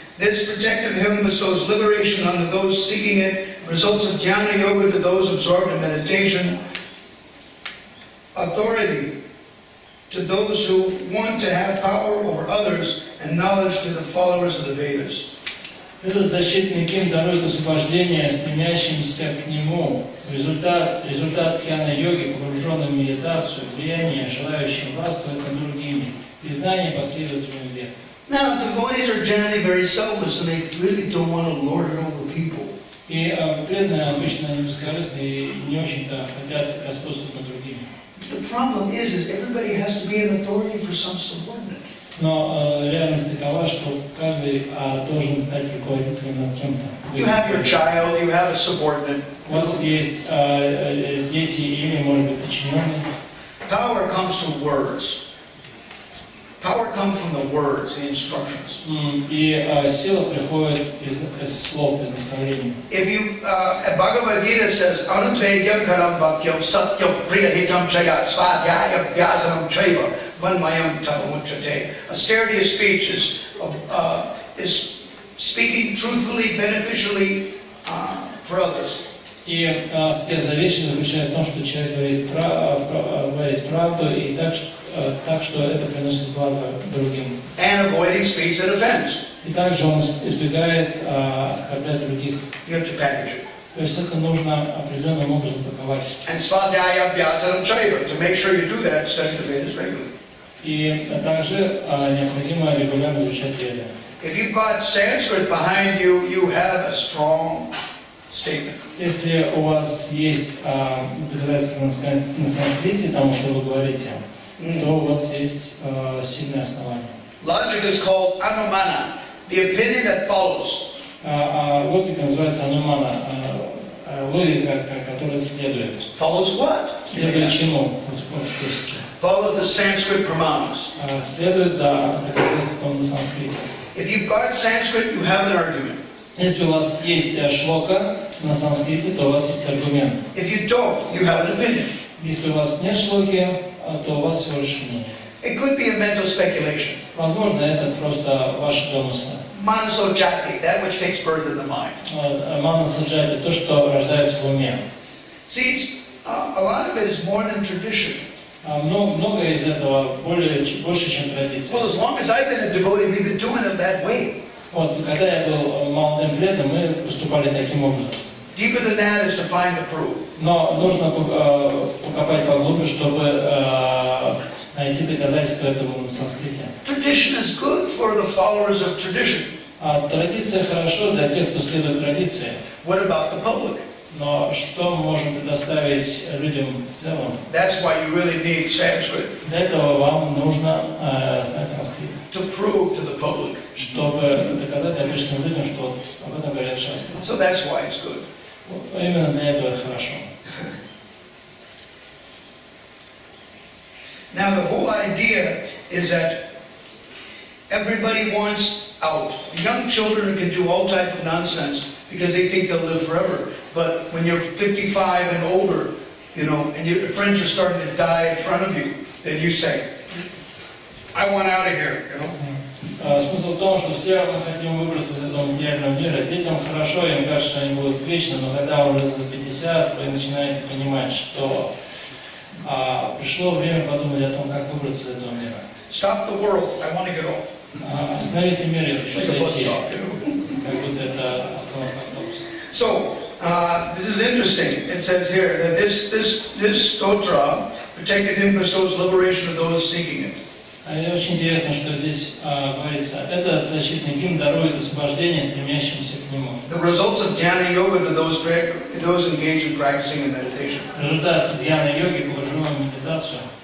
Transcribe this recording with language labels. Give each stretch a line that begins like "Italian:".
English: This protective hymn bestows liberation unto those seeking it, results of jnana yoga to those absorbed in meditation, authority to those who want to have power over others, and knowledge to the followers of the Vedas.
Russian: Этот защитный гимн дарует освобождение стремящимся к нему. Результат дхьяна-йоги, погруженным в медитацию, влияние, желающим властвовать над другими, и знание последователям вет.
English: Now, devotees are generally very selfless, and they really don't want to lord it over people.
Russian: И преданные обычно не бескорыстны и не очень-то хотят господствовать над другими.
English: The problem is everybody has to be an authority for some subordinate.
Russian: Но реальность такова, что каждый должен стать руководителем над кем-то.
English: You have your child, you have a subordinate.
Russian: У вас есть дети или, может быть, подчиненные.
English: Power comes from words. Power comes from the words, the instructions.
Russian: И сила приходит из слов, из наставлений.
English: If you, Bhagavad Gita says,
Sanskrit: Anutvedyam karam vakyam satyam priyahitam chaya svadhyaya vyasanam chaiva vanmayam tapamuchate.
English: Austerity of speech is speaking truthfully, beneficially for others.
Russian: И аскеза речи заключается в том, что человек говорит правду и так, что это приносит благо другим.
English: And avoiding speech that offends.
Russian: И также он избегает оскорблять других.
English: You have to package it.
Russian: То есть это нужно определенным образом паковать.
Sanskrit: And svadhyaya vyasanam chaiva.
English: To make sure you do that, study the Vedas regularly.
Russian: И также необходимо регулярно изучать веды.
English: If you've got Sanskrit behind you, you have a strong statement.
Russian: Если у вас есть доказательства на санскрите тому, что вы говорите, то у вас есть сильное основание.
English: Logic is called anumana, the opinion that follows.
Russian: Логика называется анумана, логика, которая следует.
English: Follows what?
Russian: Следует чему?
English: Follows the Sanskrit pramanas.
Russian: Следует за доказательством на санскрите.
English: If you've got Sanskrit, you have an argument.
Russian: Если у вас есть шлока на санскрите, то у вас есть аргумент.
English: If you don't, you have an opinion.
Russian: Если у вас нет шлоки, то у вас всего лишь мнение.
English: It could be a mental speculation.
Russian: Возможно, это просто ваши домыслы.
English: Manasojati, that which takes birth in the mind.
Russian: Манасаджати, то, что рождается в уме.
English: See, a lot of it is more than tradition.
Russian: Многое из этого больше, чем традиция.
English: Well, as long as I've been a devotee, we've been doing it that way.
Russian: Вот, когда я был молодым преданным, мы поступали таким образом.
English: Deeper than that is to find the proof.
Russian: Но нужно покопать поглубже, чтобы найти доказательства этому на санскрите.
English: Tradition is good for the followers of tradition.
Russian: Традиция хорошо для тех, кто следует традиции.
English: What about the public?
Russian: Но что мы можем предоставить людям в целом?
English: That's why you really need Sanskrit.
Russian: Для этого вам нужно знать санскрит.
English: To prove to the public.
Russian: Чтобы доказать обычным людям, что вот об этом говорят шастры.
English: So that's why it's good.
Russian: Именно для этого это хорошо.
English: Now the whole idea is that everybody wants out. Young children can do all type of nonsense because they think they'll live forever. But when you're 55 and older, and your friends are starting to die in front of you, then you say, I want out of here,
Russian: Смысл в том, что все мы хотим выбраться из этого материального мира. Детям хорошо, им кажется, что они будут вечно, но когда уже за 50, вы начинаете понимать, что пришло время подумать о том, как выбраться из этого мира.
English: Stop the world. I want to get off.
Russian: Остановите мир, я хочу зайти. Как будто это остановка автобуса.
English: So, this is interesting. It says here that this stotra, protected him, bestows liberation of those seeking it.
Russian: Очень интересно, что здесь говорится. Этот защитный гимн дарует освобождение стремящимся к нему.
English: The results of jnana yoga to those engaged in practicing in meditation.
Russian: Результат дьяна-йоги, погруженной в медитацию.